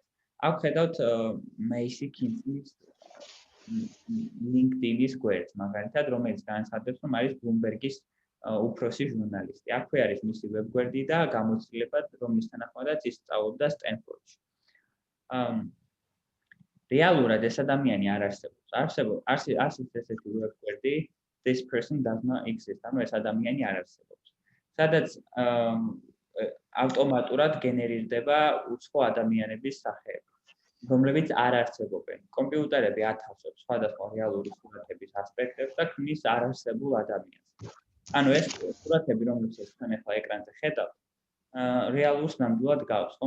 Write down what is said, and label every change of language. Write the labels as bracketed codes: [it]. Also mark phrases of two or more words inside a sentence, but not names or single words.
[ka] აქ ხედავთ მეისი კინსის LinkedIn-ის გვერდს, მაგალითად, რომელიც განაცხადებს, რომ არის Bloomberg-ის უფროსი ჟურნალისტი. აქვე არის მისი ვებგვერდი და გამოცდილება, რომლის თანახმადაც ის სწავლობდა სტენფორდში. რეალურად ეს ადამიანი არ არსებობს. არის ესეთი ვებგვერდი, [en] this person does not exist. [ka] ანუ ეს ადამიანი არ არსებობს. სადაც ავტომატურად გენერირდება უცხო ადამიანების სახეები, რომლებიც არ არსებობენ. კომპიუტერები ათავსებს სხვადასხვა რეალური სურათების ასპექტებს და ქმნის არარსებულ ადამიანს. ანუ ეს სურათები, რომლებსაც თქვენ ახლა ეკრანზე ხედავთ, რეალურს ნამდვილად გავს, ხომ?